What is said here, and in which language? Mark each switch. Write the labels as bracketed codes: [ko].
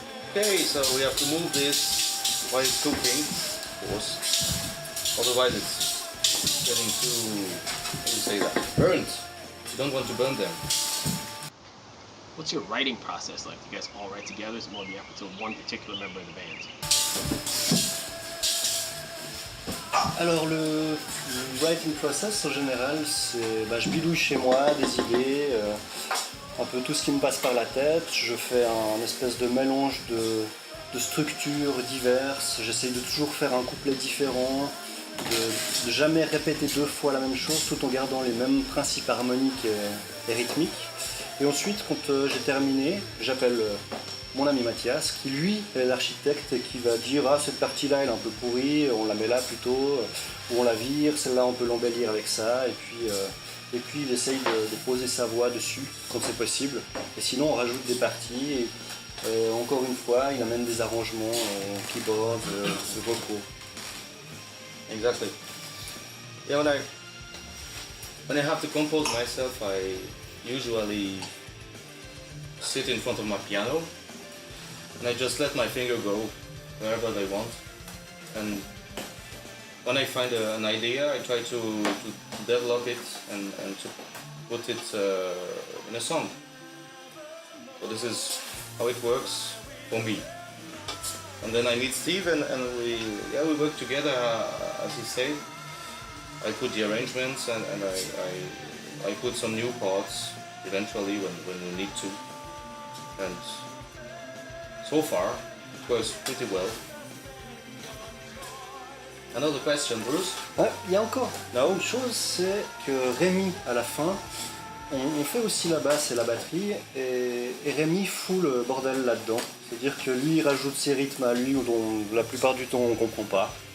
[en] Okay, so we have to move this while it's cooking, of course. Otherwise it's getting too, how do you say that, burnt. You don't want to burn them. What's your writing process like? Do you guys all write together? Is it more the efforts of one particular member of the band? [fr] Alors le writing process en général, c'est je bidouille chez moi des idées, un peu tout ce qui me passe par la tête. Je fais un espèce de mélange de structures diverses. J'essaye de toujours faire un couplet différent, de jamais répéter deux fois la même chose tout en gardant les mêmes principes harmoniques et rythmiques. Et ensuite, quand j'ai terminé, j'appelle mon ami Mathias, qui lui est l'architecte et qui va dire ah cette partie-là elle est un peu pourrie, on la met là plutôt, ou on la vire, celle-là on peut l'embellir avec ça, et puis il essaye de poser sa voix dessus quand c'est possible. Et sinon on rajoute des parties et encore une fois il amène des arrangements, keyboard, vocaux. [en] Exactly. Yeah, when I have to compose myself, I usually sit in front of my piano and I just let my finger go wherever they want. And when I find an idea, I try to develop it and to put it in a song. So this is how it works for me. And then I meet Steve and we work together, as he said. I put the arrangements and I put some new parts eventually when we need to. And so far, it works pretty well. Another question, Bruce? [fr] Ouais, il y a encore une chose, c'est que Rémi, à la fin, on fait aussi la basse et la batterie, et Rémi fout le bordel là-dedans. C'est-à-dire que lui, il rajoute ses rythmes à lui, dont la plupart du temps on ne comprend pas.